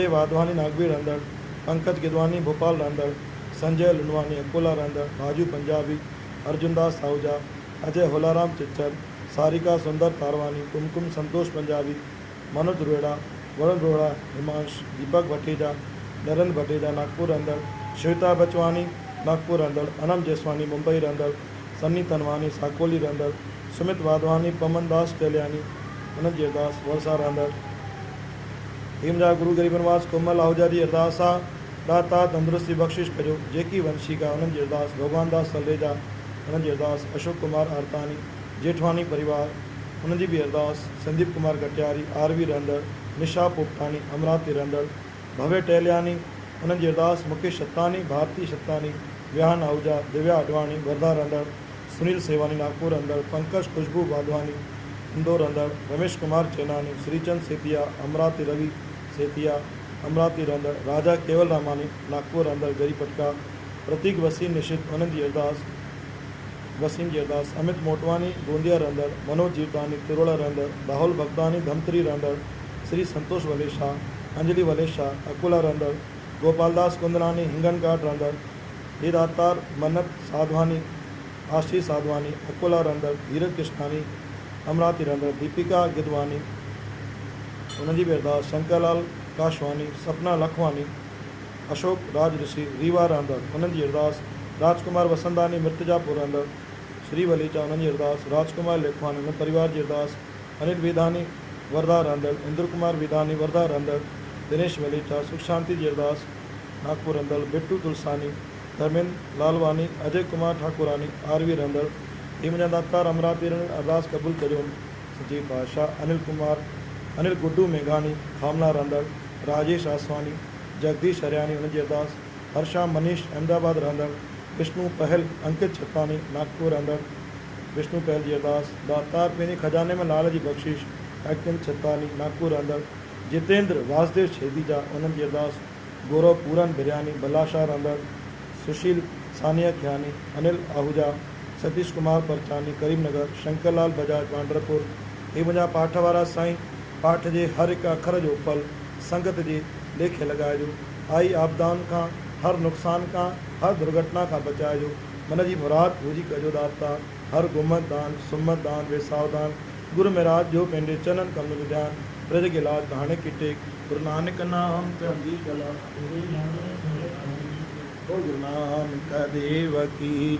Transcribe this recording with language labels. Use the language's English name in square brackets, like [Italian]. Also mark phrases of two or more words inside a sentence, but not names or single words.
[Sindhi] वाधवानी, नागवीर रंदड़, पंकज गिदवानी, भोपाल रंदड़, संजय लुनवानी, अकोला रंदड़, राजू पंजाबी, अर्जुनदास आहूजा, अजय होलाराम चिच्चर, सारिका सुंदर तारवानी, कुमकुम संतोष पंजाबी, मनोज रोहड़ा, वरुण रोहड़ा, हिमांश, दीपक भटेजा, नरेंद्र भटेजा, नागपुर रंदड़, श्वेता बचवानी, नागपुर रंदड़, अनम जसवानी, मुंबई रंदड़, सन्नी तनवानी, साकोली रंदड़, सुमित वाधवानी, पमन दास टेलियानी, उन्हनि जी अरदास, वरसा रंदड़। हिमजा गुरु गरीब नवाज, कोमल आहूजा जी अरदासा। दाता तंदुरुस्ती बख्शिश कजो। जेकी वंशिका उन्हनि जी अरदास। भगवान दास सलेजा उन्हनि जी अरदास। अशोक कुमार आरतानी जेठवानी परिवार उन्हनि जी बि अरदास। संदीप कुमार कटियारी आरवी रहंदड़। निशा पोपटानी अमरावती रहंदड़। भव्य टहलियानी उन्हनि जी अरदास। मुकेश सत्तानी भारती सत्तानी विहान आहूजा। दिव्या अडवाणी वर्धा रहंदड़। सुनील सेवानी नागपुर रहंदड़। पंकज खुशबू वाधवानी इंदौर रहंदड़। रमेश कुमार चेनानी श्रीचंद सेतिया अमरावती। रवि सेतिया अमरावती रहंदड़। राजा केवल रामानी नागपुर रहंदड़ गरी पटका। प्रतीक वसीम निशित उन्हनि जी अरदास। वसीम जी अरदास। अमित मोटवानी गोंदिया रहंदड़। मनोज जीवदानी तिरोड़ा रहंदड़। राहुल भगतानी धमतरी रहंदड़। श्री संतोष वलेशा अंजलि वलेशा अकोला रहंदड़। गोपालदास कुंदलानी हिंगनघाट रहंदड़। हे दातार मन्नत साधवानी आशीष साधवानी अकोला रहंदड़। धीरज कृष्णानी अमरावती रहंदड़। दीपिका गिदवानी उन्हनि जी बि अरदास। शंकरलाल काशवानी सपना लखवानी अशोक राज ऋषि रीवा रहंदड़ उन्हनि जी अरदास। राजकुमार वसंदानी मिर्तजापुर रहंदड़। श्री वलीचा उन्हनि जी अरदास। राजकुमार लेखवानी उन्हनि परिवार जी अरदास। अनिल विधानी वर्धा रहंदड़। इंद्र कुमार विधानी वर्धा रहंदड़। दिनेश वलीचा सुख शांति जी अरदास नागपुर रहंदड़। बिट्टू तुलसानी धर्मेंद्र लालवानी अजय कुमार ठाकुरानी आरवी रहंदड़। हे मुंहिंजा दातार अमरावती रहंदड़ अरदास क़बूल कजो। सची पातशाह अनिल गुड्डू मेघानी खामला रहंदड़। राजेश आसवानी जगदीश हरियाणी उन्हनि जी अरदास। हर्षा मनीष अहमदाबाद रहंदड़। विष्णु पहल अंकित छतानी नागपुर रहंदड़। विष्णु पहल जी अरदास। दातार पंहिंजे खजाने में लाल जी बख़्शिश अंकित छतानी नागपुर रहंदड़। जितेंद्र वासुदेव छेदीजा उन्हनि जी अरदास। गौरव पूरन बिरयानी बलाशाह रहंदड़। सुशील सानिया खियानी अनिल आहूजा। सतीश कुमार परचानी करीमनगर। शंकरलाल बजाज पांडरपुर। हे मुंहिंजा पाठ वारा साईं पाठ जे हर हिकु अखर जो फल संगत जे लेखे लॻाइजो। आई आपदाउनि खां हर नुक़सान खां हर दुर्घटना खां बचाइजो। मन जी मुराद पूरी कजो दाता। हर गुमत दान सुमत दान वेसाव दान गुरु महाराज जो पंहिंजे चनन कमल में ध्यान प्रज के लाज कहाणे की टेक। [Punjabi] गुरु नानक नाम चढ़ी कला। गुरु नानक देव की जय।